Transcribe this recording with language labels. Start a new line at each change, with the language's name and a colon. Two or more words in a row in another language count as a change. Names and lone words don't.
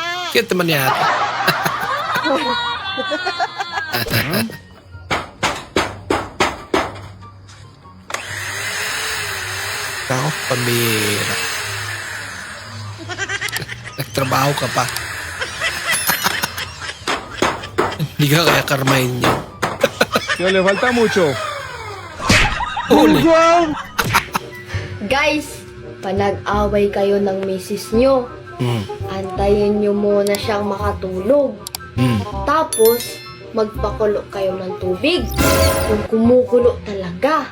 Filipino: Cute naman yata. Ako, pambira. Nagtrabaho ka pa. Hindi ka kaya karmahin niya.
Spanish: Yo, le falta mucho.
Filipino: Huli. Guys, panag-away kayo ng misis nyo. Antayin nyo muna siyang makatulog. Tapos, magpakulo kayo ng tubig. Yung kumukulo talaga.